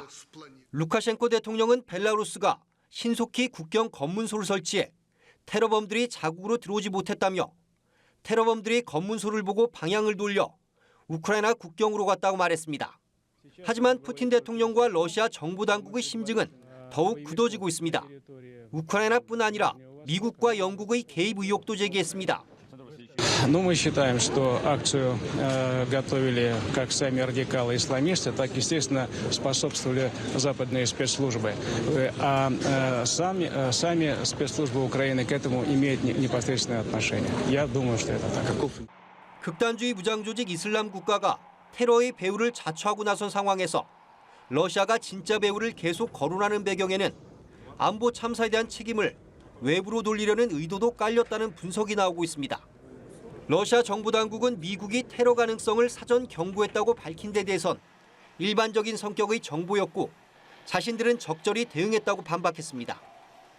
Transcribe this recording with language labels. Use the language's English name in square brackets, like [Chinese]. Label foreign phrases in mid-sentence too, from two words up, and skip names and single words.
[Korean] 루카셴코 대통령은 벨라루스가 신속히 국경 검문소를 설치해 테러범들이 자국으로 들어오지 못했다며 테러범들이 검문소를 보고 방향을 돌려 우크라이나 국경으로 갔다고 말했습니다. 하지만 푸틴 대통령과 러시아 정보당국의 심증은 더욱 굳어지고 있습니다. 우크라이나뿐 아니라 미국과 영국의 개입 의혹도 제기했습니다. [Russian] Но мы считаем, что акцию готовили как сами радикалы-исламисты, так, естественно, способствовали западные спецслужбы. А сами спецслужбы Украины к этому имеют непосредственное отношение. Я думаю, что это так. [Korean] 극단주의 무장 조직 이슬람 국가가 테러의 배후를 자처하고 나선 상황에서 러시아가 진짜 배후를 계속 거론하는 배경에는 안보 참사에 대한 책임을 외부로 돌리려는 의도도 깔렸다는 분석이 나오고 있습니다. 러시아 정부 당국은 미국이 테러 가능성을 사전 경고했다고 밝힌 데 대해선 일반적인 성격의 정보였고 자신들은 적절히 대응했다고 반박했습니다.